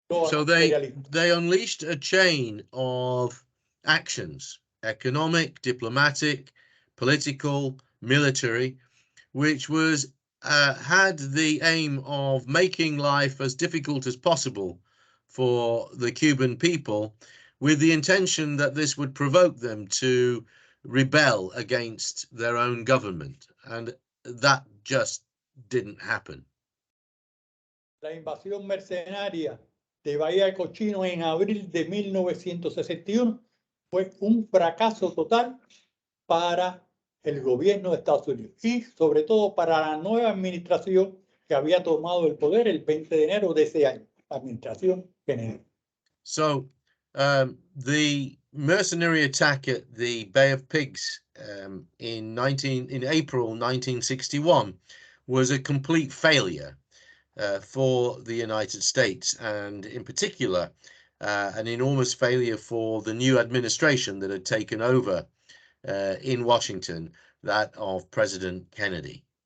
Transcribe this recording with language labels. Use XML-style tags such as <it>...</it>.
<en>So they unleashed a chain of actions, economic, diplomatic, political, military, which was had the aim of making life as difficult as possible for the Cuban people, with the intention that this would provoke them to rebel against their own government. And that just didn't happen.</en> <es>La invasión mercenaria de Bahía de Cochino en abril de 1961 fue un fracaso total para el gobierno de Estados Unidos y sobre todo para la nueva administración que había tomado el poder el 20 de enero de ese año, la administración Kennedy.</es> <en>So the mercenary attack at the Bay of Pigs in April 1961 was a complete failure for the United States, and in particular an enormous failure for the new administration that had taken over in Washington, that of President Kennedy.</en>